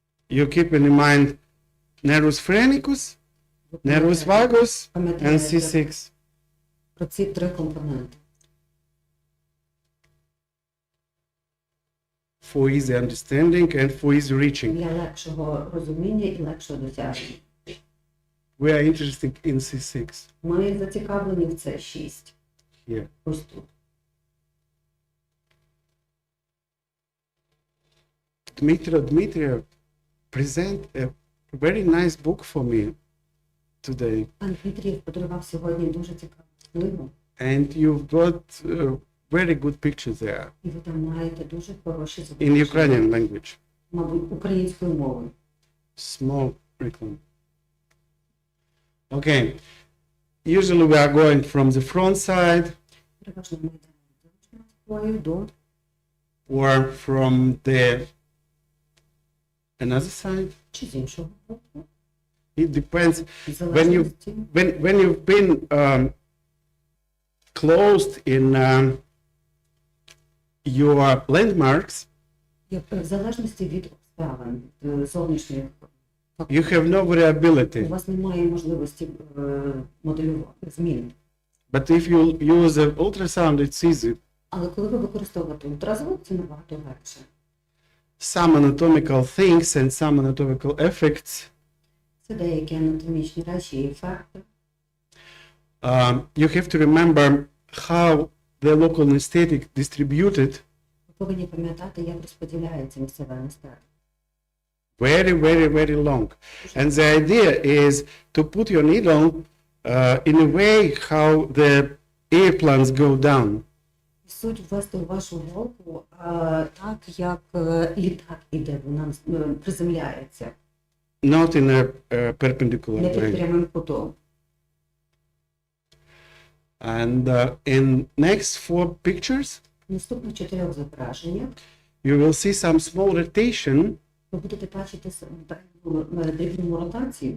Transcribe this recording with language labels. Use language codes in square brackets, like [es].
[en] You keep in mind nervus phrenicus, [uk] ви [en] nervus vagus, and [uk] пам'ятаєте [en] C6. [uk] про ці 3 компоненти. [en] For easy understanding and for easy reaching. [uk] Для легшого розуміння і легшого досягнення. [en] We are interested in C6 [uk] Ми зацікавлені в це 6. [en] here. [uk] Ось тут. [en] Dmitry present a very nice book for me today. [uk] Пан Дмитрієв подарував сьогодні дуже цікаву книгу, [en] And you've got very good pictures there [uk] і ви там маєте дуже хороші [en] in [uk] зображення, [en] Ukrainian language. [uk] мабуть, українською мовою. [en] Small reclam. Okay. Usually we are going from the front side [uk] Переважно ми йдемо до [en] or from the another side. [uk] чи з іншого боку. [en] It depends. [uk] В залежності, [en] When you've been closed in your landmarks, [uk] в залежності від обставин, від зовнішніх, [en] you have no [uk] у [en] variability. [uk] вас немає можливості моделювати змін. [en] But if you use an ultrasound, it's easy. [uk] Але коли ви використовуєте ультразвук, це набагато легше. [en] Some anatomical things and some anatomical effects [uk] Це деякі анатомічні речі і ефекти. [en] you have to remember how the local anesthetic distributed [uk] Ви повинні пам'ятати, як розподіляється місцева анестезія. [en] very, very, very long. And the idea is to put your needle in a way how the airplanes go down. [uk] Суть ввести у вашу голку так, як літак іде, вона приземляється, [en] Not in a perpendicular [uk] не під [en] way. [uk] прямим кутом. [en] And in next 4 pictures, [uk] В наступних 4 зображеннях [en] you will see some small rotation [uk] ви будете бачити дрібну ротацію